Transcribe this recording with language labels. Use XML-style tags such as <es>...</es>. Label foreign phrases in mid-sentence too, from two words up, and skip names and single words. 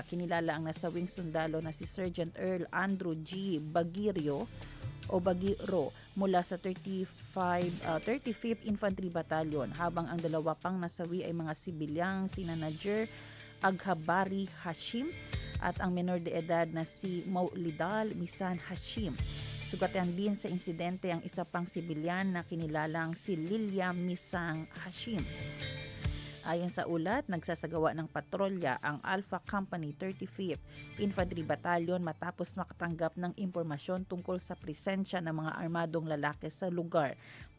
<tl>Kinilala ang nasawing sundalo na si Sergeant Earl Andrew G. Bagiro mula sa 35th Infantry Battalion habang ang dalawa pang nasawi ay mga sibilyang sina Najer Aghabari Hashim at ang menor de edad na si Maulidal Misan Hashim. Sugatan din sa insidente ang isa pang sibilyan na kinilalang si Lilia Misang Hashim. Ayon sa ulat, nagsasagawa ng patrolya ang Alpha Company 35th Infantry Battalion matapos makatanggap ng impormasyon tungkol sa presensya ng mga armadong lalaki sa lugar.</tl>